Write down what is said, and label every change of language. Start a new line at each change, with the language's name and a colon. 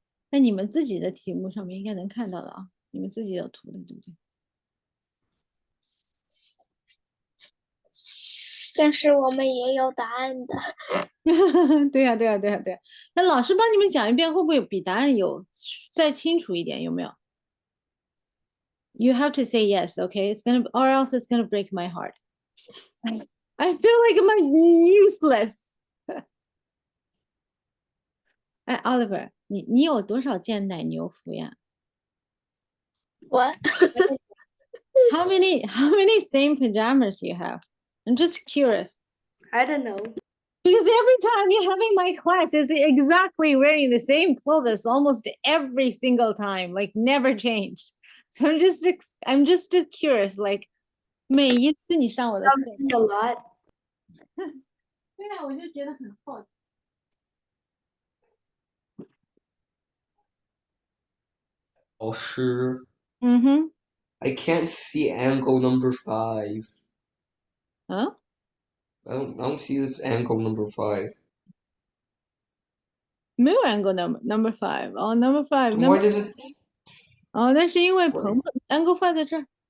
Chinese: 那你们自己的题目上面应该能看到的啊，你们自己有图的，对不对？但是我们也有答案的。对呀，对呀，对呀，对呀。那老师帮你们讲一遍，会不会比答案有再清楚一点？有没有？
English: You have to say yes, okay? It's gonna, or else it's gonna break my heart. I feel like I'm useless.
Chinese: 哎，Oliver，你有多少件奶牛服呀
English: What? How many same pajamas you have? I'm just curious. I don't know. Because every time you're having my class is exactly wearing the same clothes almost every single time, like never changed. So I'm just curious, like
Chinese: 每一次你上我的课，
English: A lot.
Chinese: 对啊，我就觉得很好奇。老师嗯哼，
English: I can't see angle number 5. 啊， I don't see this angle number 5.
Chinese: 没有
English: angle number five
Chinese: 哦，
English: number five Then why number does it
Chinese: 哦，那是因为鹏鹏 angle five 在这儿。